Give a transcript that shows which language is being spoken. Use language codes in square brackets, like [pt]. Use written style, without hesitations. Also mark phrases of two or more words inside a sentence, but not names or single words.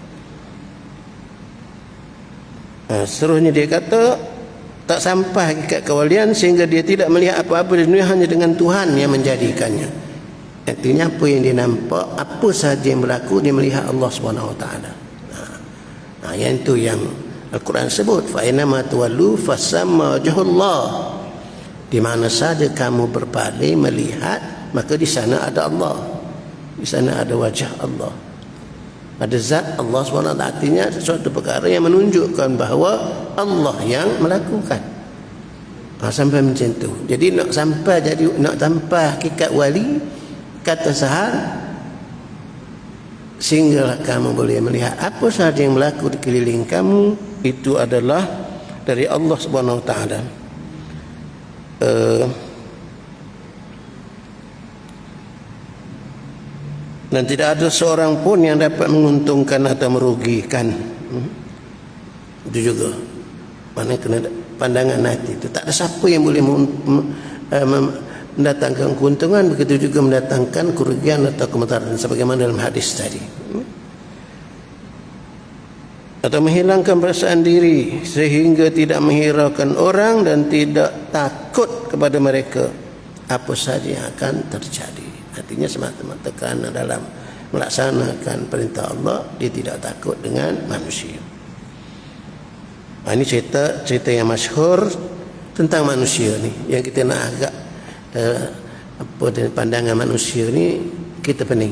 [ms] Seterusnya dia kata, tak sampai hakikat kewalian sehingga dia tidak melihat apa-apa di dunia hanya dengan Tuhan yang menjadikannya. Artinya apa yang dia nampak, apa sahaja yang berlaku, dia melihat Allah SWT. Yang itu yang Al-Quran sebut, [ar] فإن ما تولوا فثم وجه الله. [ms] Di mana saja kamu berpaling melihat, maka di sana ada Allah, di sana ada wajah Allah, ada zat Allah SWT. Artinya sesuatu perkara yang menunjukkan bahawa Allah yang melakukan. Sampai macam tu. Jadi nak sampai hakikat wali, kata Sahal, sehinggalah kamu boleh melihat apa sahaja yang berlaku di keliling kamu, itu adalah dari Allah [ar] سبحانه وتعالى. [ms] Dan tidak ada seorang pun yang dapat menguntungkan atau merugikan. Itu juga mana kena pandangan hati itu. Tak ada siapa yang boleh mendatangkan keuntungan, begitu juga mendatangkan kerugian atau kemudaratan, sebagaimana dalam hadis tadi. Atau menghilangkan perasaan diri sehingga tidak menghiraukan orang dan tidak takut kepada mereka apa saja yang akan terjadi. Artinya semata-mata kerana dalam melaksanakan perintah Allah, dia tidak takut dengan manusia. Ini cerita yang masyhur tentang manusia ni, yang kita nak agak pandangan manusia ni kita pening.